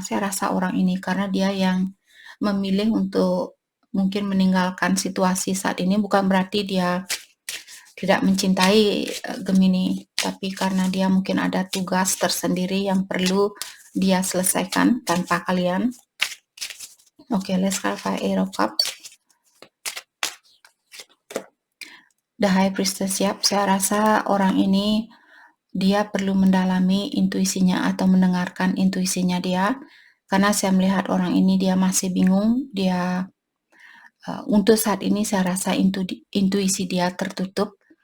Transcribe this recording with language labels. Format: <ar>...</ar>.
<id>Saya rasa orang ini karena dia yang memilih untuk mungkin meninggalkan situasi saat ini, bukan berarti dia tidak mencintai Gemini, tapi karena dia mungkin ada tugas tersendiri yang perlu dia selesaikan tanpa kalian.</id> <en>Oke, let's clarify Eight of Cups. The High Priestess,</en> <id>siap. Saya rasa orang ini dia perlu mendalami intuisinya atau mendengarkan intuisinya dia, karena saya melihat orang ini dia masih bingung, dia untuk saat ini saya rasa intuisi dia tertutup.</id>